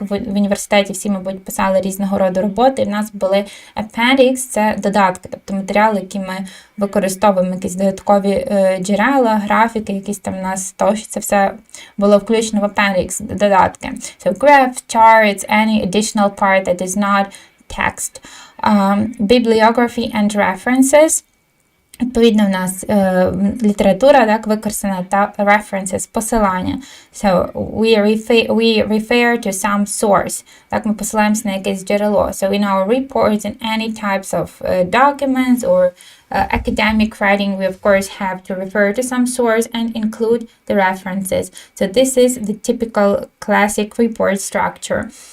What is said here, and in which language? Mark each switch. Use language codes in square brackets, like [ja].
[uk] В університеті всі, мабуть, писали різного роду роботи. І в нас були appendix – це додатки, тобто матеріали, які ми використовуємо, якісь додаткові джерела, графіки, якісь там у нас тощо. Це все було включено в appendix, додатки. [en] So graph, charts, any additional part that is not text. Bibliography and references. [uk] Відповідно, у нас література, так, використана, та references, посилання. [en] So, we refer to some source. [uk] Так, ми посилаємося на якесь джерело. [en] So, in our reports and any types of documents or academic writing, we of course have to refer to some source and include the references. So this is the typical classic report structure.